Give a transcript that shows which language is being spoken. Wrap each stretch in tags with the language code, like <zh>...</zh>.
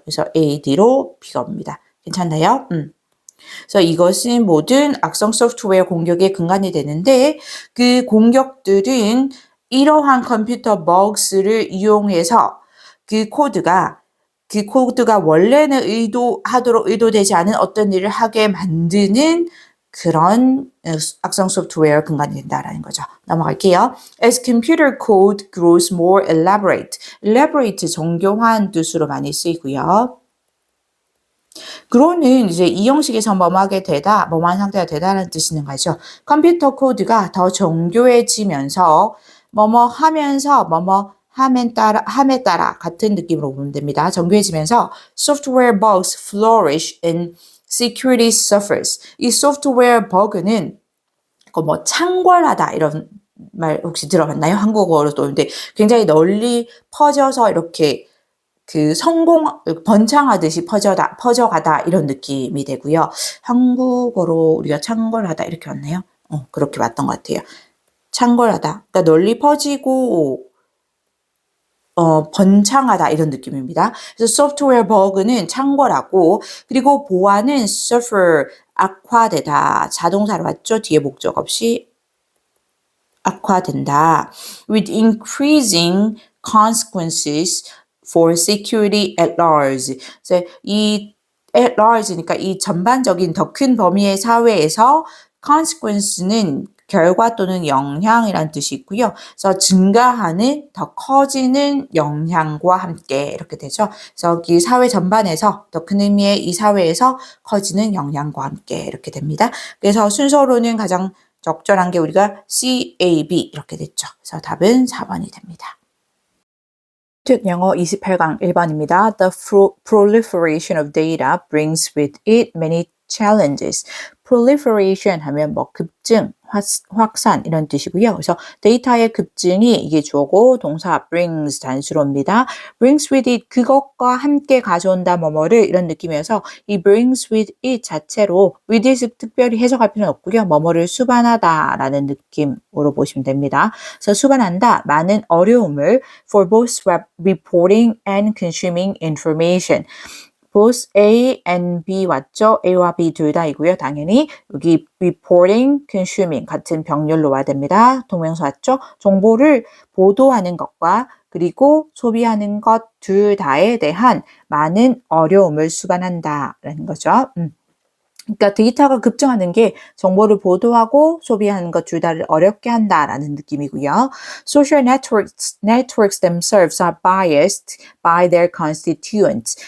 <ko>그래서 A, D로 B가 옵니다. 괜찮나요? 그래서 이것은 모든 악성 소프트웨어 공격의 근간이 되는데 그 공격들은 이러한 컴퓨터 버그를 이용해서 그 코드가 원래는 의도하도록 의도되지 않은 어떤 일을 하게 만드는 그런 악성 소프트웨어 근간이 된다라는 거죠. 넘어갈게요.</ko> <en>As computer code grows more elaborate.</en> <ko>elaborate 정교한 뜻으로 많이 쓰이고요. grow는 이제 이 형식에서 뭐뭐하게 되다, 뭐뭐한 상태가 되다라는 뜻이 있는 거죠. 컴퓨터 코드가 더 정교해지면서 뭐뭐 하면서 뭐뭐 함에 따라 같은 느낌으로 보면 됩니다. 정교해지면서</ko> <en>software bugs flourish and security suffers.</en> <ko>이 software bug는 창궐하다 이런 말 혹시 들어봤나요? 한국어로도. 근데 굉장히 널리 퍼져서 이렇게 그 번창하듯이 퍼져가다 이런 느낌이 되고요. 한국어로 우리가 창궐하다 이렇게 왔나요? 그렇게 왔던 것 같아요. 창궐하다. 그러니까 널리 퍼지고 번창하다 이런 느낌입니다. 그래서 software bug는 창궐하고 그리고 보안은 suffer 악화되다. 자동사로 왔죠? 뒤에 목적 없이 악화된다.</ko> <en>with increasing consequences for security at large.</en> <ko>그래서 이 at large니까 이 전반적인 더 큰 범위의 사회에서 consequence는 결과 또는 영향이란 뜻이 있고요. 그래서 증가하는 더 커지는 영향과 함께 이렇게 되죠. 그래서 이 사회 전반에서 더 큰 의미의 이 사회에서 커지는 영향과 함께 이렇게 됩니다. 그래서 순서로는 가장 적절한 게 우리가 CAB 이렇게 됐죠. 그래서 답은 4번이 됩니다. 영어 28강 1번입니다.</ko> <en>The proliferation of data brings with it many challenges.</en> <ko>proliferation 하면 뭐 급증, 확산 이런 뜻이고요. 그래서 데이터의 급증이 이게 주어고 동사 brings 단수로입니다. brings with it 그것과 함께 가져온다 뭐뭐를 이런 느낌이어서 이 brings with it 자체로 with it 특별히 해석할 필요는 없고요. 뭐뭐를 수반하다라는 느낌으로 보시면 됩니다. 그래서 수반한다 많은 어려움을</ko> <en>for both reporting and consuming information.</en> <ko>both A and B 왔죠? A와 B 둘 다이고요. 당연히 여기 reporting, consuming 같은 병렬로 와야 됩니다. 동명사 왔죠? 정보를 보도하는 것과 그리고 소비하는 것 둘 다에 대한 많은 어려움을 수반한다라는 거죠. 그러니까 데이터가 급증하는 게 정보를 보도하고 소비하는 것 둘 다를 어렵게 한다라는 느낌이고요.</ko> <en>Social networks themselves are biased by their constituents.</en>